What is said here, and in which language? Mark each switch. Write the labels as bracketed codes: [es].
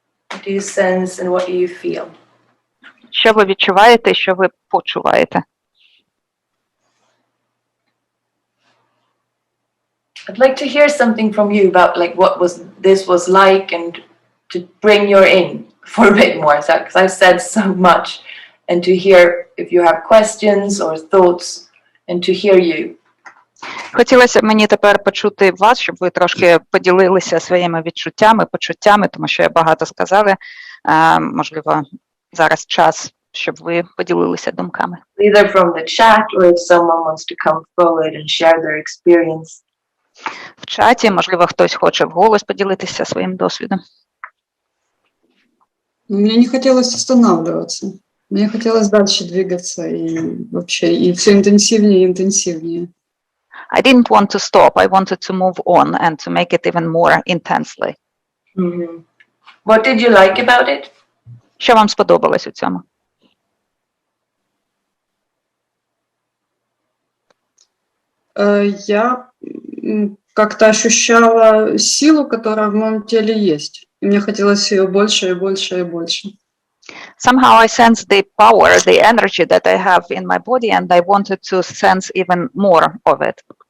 [en] What do you sense and what do you feel? [uk] Що ви відчуваєте, що ви почуваєте? [en] I'd like to hear something from you about like what this was like, and to bring your in for a bit more, because I've said so much, and to hear if you have questions or thoughts, and to hear you. [uk] Хотілося б мені тепер почути вас, щоб ви трошки поділилися своїми відчуттями, почуттями, тому що я багато сказала. Можливо, зараз час, щоб ви поділилися думками. [en] Either from the chat or if someone wants to come forward and share their experience. [uk] В чаті, можливо, хтось хоче вголос поділитися своїм досвідом. [ru] Мне не хотелось останавливаться. Мне хотелось дальше двигаться и вообще, и все интенсивнее и интенсивнее. [en] I didn't want to stop. I wanted to move on and to make it even more intensely. Mm-hmm. What did you like about it? [uk] Що вам сподобалось у цьому? [ru] Я как-то ощущала силу, которая в моем теле есть. И мне хотелось ее больше и больше и больше. [en] Somehow I sensed the power, the energy that I have in my body, and I wanted to sense even more of it.